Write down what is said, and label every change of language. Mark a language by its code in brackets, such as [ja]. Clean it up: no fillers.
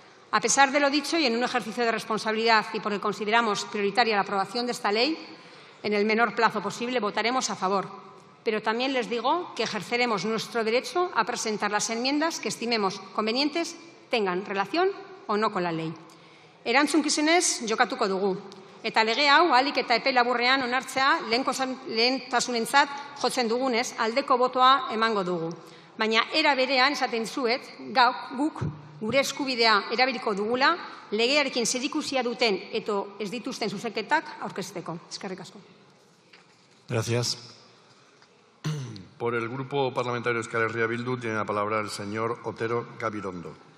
[es] A pesar de lo dicho y en un ejercicio de responsabilidad y porque consideramos prioritaria la aprobación de esta ley, en el menor plazo posible votaremos a favor. Pero también les digo que ejerceremos nuestro derecho a presentar las enmiendas que estimemos convenientes, tengan relación o no con la ley. [eu] Erantzukizunez jokatuko dugu. Eta lege hau ahalik eta epe laburrean onartzea lehentasunentzat jotzen dugunez aldeko botoa emango dugu. Baina era berean esaten dizuet guk gure eskubidea erabiliko dugula legearekin zerikusia duten eta ez dituzten zuzenketak aurkezteko. Eskerrik asko. [es] Gracias. Por el Grupo Parlamentario Euskal Herria Bildu tiene la palabra el señor Otero Gabirondo.